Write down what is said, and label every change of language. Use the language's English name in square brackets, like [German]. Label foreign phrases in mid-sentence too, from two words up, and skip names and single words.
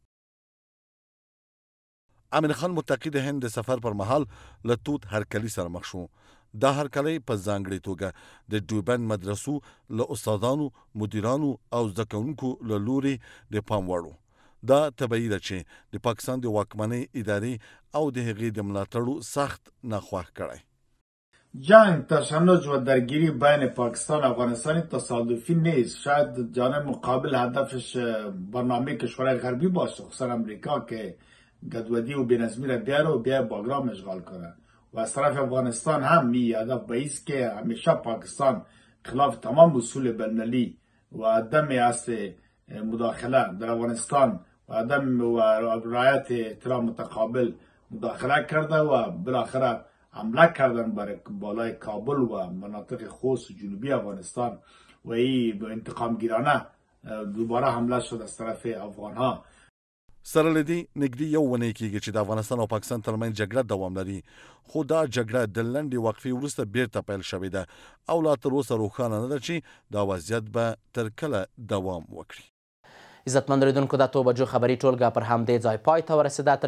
[Pashto] امیر خان متقي د هند د سفر پر مهال له تود هرکلي سره مخ شو دا هرکلی په ځانګړې توګه د دیوبند مدرسو له استادانو مدیرانو او زده کوونکو له لوري د پام وړ دا طبیعي ده چې د پاکستان د واکمنۍ ادارې او د هغې د ملاتړو سخت ناخوښ کړی [Persian] جنگ تشنج و درگیری بین پاکستان و افغانستان تصادفی نیست شاید جانب مقابل هدفش برنامه کشورهای غربی باشه خصوصا امریکا که گدودی و بینظمی را بیاره و بیاره باگرام اشغال کنه و از طرف افغانستان هم می هدف به ایست که همیشه پاکستان خلاف تمام اصول بین‌المللی و عدم اصل مداخله در افغانستان و عدم و رعایت احترام متقابل مداخله کرده و بالاخره حمله کردن بر بالای کابل و مناطق خوست جنوبی افغانستان و این انتقام گیرانه دوباره حمله شد از طرف افغان ها. [Pashto] سره له دې نږدې یو ونې کېږي چې د افغانستان او پاکستان ترمنځ جګړه دوام لري، خو دا جګړه د لنډې وقفې وروسته بیرته پیل شوې ده او لا تر اوسه روښانه نه ده چې دا وضعیت به تر کله دوام وکړي. عزتمند اورېدونکو د 8 بجو خبري ټولګه پر همدې ځای پای ته ورسېده.